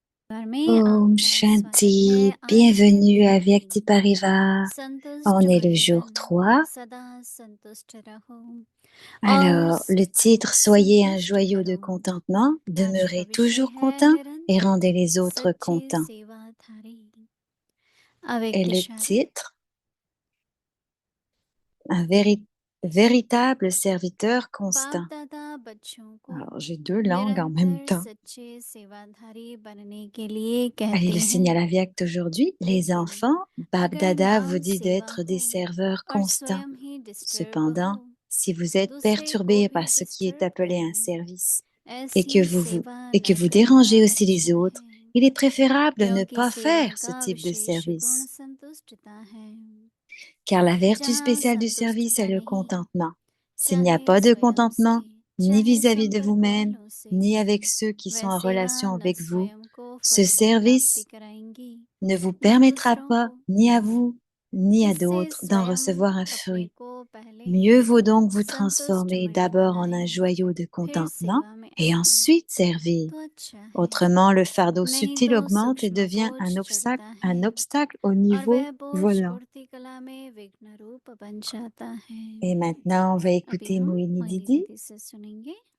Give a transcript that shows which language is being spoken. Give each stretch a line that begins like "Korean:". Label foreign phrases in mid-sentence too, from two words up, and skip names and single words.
Hindi: बार में Om आपका स्वागत है। Shanti, आज के
French: bienvenue à
Hindi: दिन के Vyakti लिए Parivar. संतुष्ट
French: On est le jour
Hindi: जीवन
French: 3.
Hindi: सदा संतुष्ट रहो और
French: Alors, le titre, Soyez un
Hindi: संतुष्ट
French: joyau de
Hindi: बनो।
French: contentement,
Hindi: आज का
French: demeurez
Hindi: विषय
French: toujours
Hindi: है
French: content et
Hindi: निरंतर
French: rendez les autres
Hindi: सच्ची
French: contents.
Hindi: सेवाधारी
French: Et le
Hindi: अव्यक्तशाली।
French: titre, un véritable serviteur
Hindi: बाप
French: constant.
Hindi: दादा बच्चों को
French: Alors, j'ai deux langues en même
Hindi: निरंतर
French: temps.
Hindi: सच्चे सेवाधारी बनने के लिए
French: Allez,
Hindi: कहते
French: le
Hindi: हैं।
French: signal Avyakt aujourd'hui. Les
Hindi: लेकिन
French: enfants, Bab
Hindi: अगर
French: Dada vous
Hindi: नाम
French: dit
Hindi: सेवा
French: d'être
Hindi: हो
French: des serveurs
Hindi: और
French: constants.
Hindi: स्वयं ही डिस्टर्ब हो
French: Cependant, si vous
Hindi: तो
French: êtes
Hindi: दूसरे को
French: perturbé
Hindi: भी
French: par ce qui est
Hindi: डिस्टर्ब
French: appelé un
Hindi: करें।
French: service et
Hindi: ऐसी
French: que
Hindi: सेवा
French: et que
Hindi: न
French: vous
Hindi: करना
French: dérangez aussi
Hindi: अच्छा
French: les autres,
Hindi: है
French: il est préférable de ne
Hindi: क्योंकि
French: pas
Hindi: सेवा
French: faire ce
Hindi: का
French: type de
Hindi: विशेष गुण
French: service.
Hindi: संतुष्टता है।
French: Car la vertu
Hindi: जहाँ
French: spéciale du service est
Hindi: संतुष्टता
French: le
Hindi: नहीं,
French: contentement. S'il n'y a
Hindi: चाहे
French: pas de
Hindi: स्वयं से
French: contentement, ni
Hindi: चाहे
French: vis-à-vis de
Hindi: संपर्क
French: vous-même,
Hindi: वालों से,
French: ni avec ceux qui
Hindi: वह
French: sont en
Hindi: सेवा
French: relation
Hindi: न
French: avec vous,
Hindi: स्वयं को
French: ce
Hindi: फल की प्राप्ति
French: service
Hindi: कराएंगी
French: ne vous
Hindi: न
French: permettra
Hindi: दूसरों
French: pas,
Hindi: को।
French: ni à vous, ni à
Hindi: इससे
French: d'autres, d'en
Hindi: स्वयं
French: recevoir un
Hindi: अपने
French: fruit.
Hindi: को पहले
French: Mieux vaut donc vous transformer
Hindi: संतुष्टमयी
French: d'abord en un
Hindi: बनाए
French: joyau de
Hindi: फिर
French: contentement
Hindi: सेवा में
French: et
Hindi: आए
French: ensuite servir.
Hindi: तो अच्छा है।
French: Autrement, le fardeau
Hindi: नहीं
French: subtil
Hindi: तो
French: augmente et
Hindi: सूक्ष्म
French: devient
Hindi: बोझ चढ़ता है
French: un obstacle au
Hindi: और
French: niveau
Hindi: वह बोझ
French: volant.
Hindi: पूर्ति कला में विघ्न रूप बन जाता है।
French: Et maintenant, on va
Hindi: अभी
French: écouter
Hindi: हम
French: Moïni
Hindi: मोहिनी
French: Didi.
Hindi: दीदी से सुनेंगे।